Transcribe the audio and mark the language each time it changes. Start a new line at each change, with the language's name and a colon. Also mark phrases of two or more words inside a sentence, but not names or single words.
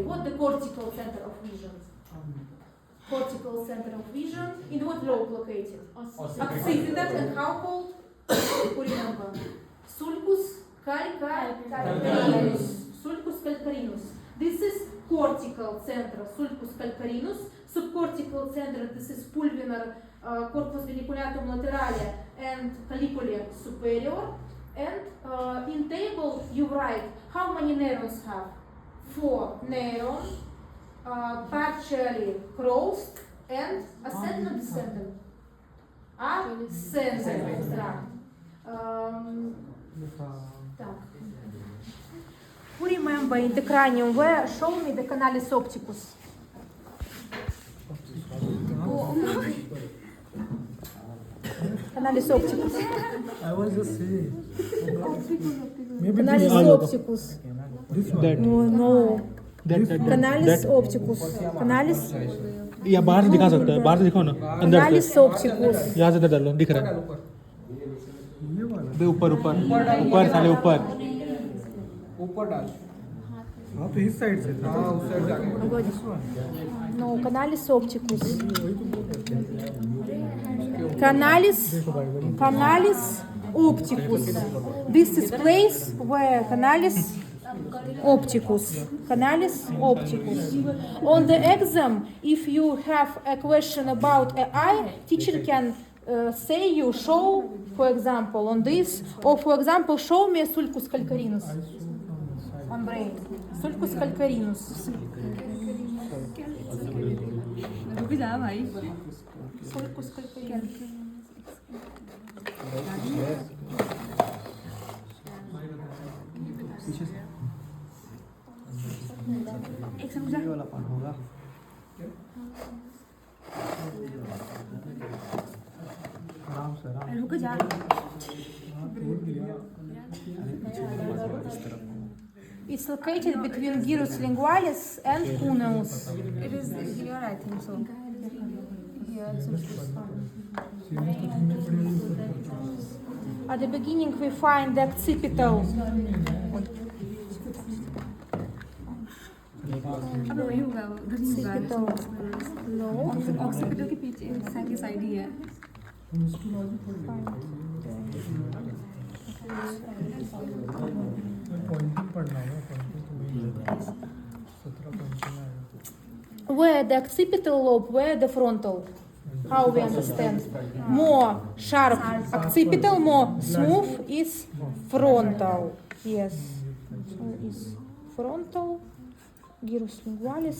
English: What the cortical center of vision? Cortical center of vision. In what lobe located? Occipital. And how called? Who remember?
Latin: Sulcus calcarinus. Sulcus calcarinus. This is cortical center. Sulcus calcarinus.
English: Subcortical center. This is
Latin: pulvinar, corpus veniculatum lateralis, and colliculi superior.
English: And in table you write how many neurons have. 4 neurons, partially crossed and ascendant descendant. center. Так. Who remember in the cranium where show me the
Latin: canalis opticus? Canalis opticus.
English: I was just saying. Maybe
Latin: Canalis opticus. No. Canalis opticus. Canalis.
Hindi: या बाहर से दिखा सकता है, बाहर से दिखाओ ना, अंदर
Latin: Canalis
Hindi: से
Latin: opticus.
Hindi: यहाँ से डालो, दिख रहा है बे ऊपर ऊपर ऊपर साले ऊपर ऊपर डाल। हाँ तो इस साइड से। हाँ उस साइड जाके।
Latin: No, canalis opticus. Canalis opticus.
English: This is place where
Latin: canalis opticus. Canalis opticus.
English: On the exam, if you have a question about an eye, teacher can say you show, for example, on this, or for example, show me
Latin: sulcus calcarinus.
English: On brain.
Latin: Sulcus calcarinus. Sulcus calcarinus.
Hindi: ये वाला पार्ट होगा। आराम से आराम। रुक जा।
English: It's located between
Latin: gyrus lingualis
English: and cuneus. It is here, I think so. Here, At the beginning, we find the occipital.
Hindi: अब वही होगा, उधर ही होगा।
English: Occipital. No.
Hindi: ऑक्सीपिटल के पीछे साइड ही है। पॉइंटिंग पढ़ना होगा, पॉइंटिंग तो वही 17 पॉइंटिंग आएगा।
English: Where the occipital lobe, where the frontal? How we understand? More sharp occipital, more smooth is frontal. Yes. Is frontal.
Latin: Gyrus lingualis.